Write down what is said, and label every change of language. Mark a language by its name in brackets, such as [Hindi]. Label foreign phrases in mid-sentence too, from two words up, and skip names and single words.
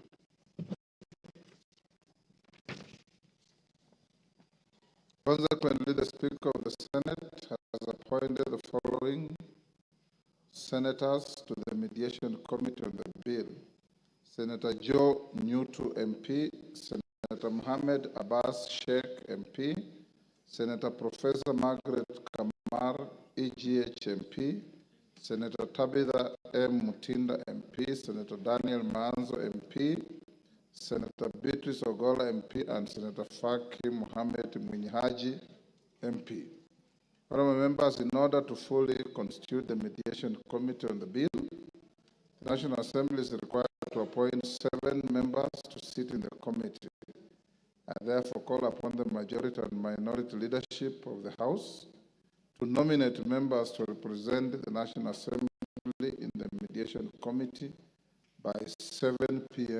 [English] Consequently, the Speaker of the Senate has appointed the following senators to the mediation committee on the bill: Senator Joe Newtu, MP; Senator Mohammed Abbas Sheikh, MP; Senator Professor Margaret Kamar, EGH, MP; Senator Tabitha M. Mutinda, MP; Senator Daniel Manzo, MP; Senator Beatrice Ogola, MP; and Senator Faki Mohammed Mwinyihaji, MP. Honorable members, in order to fully constitute the mediation committee on the bill, the National Assembly is required to appoint 7 members to sit in the committee. I therefore call upon the majority and minority leadership of the House to nominate members to represent the National Assembly in the mediation committee by 7 p.m.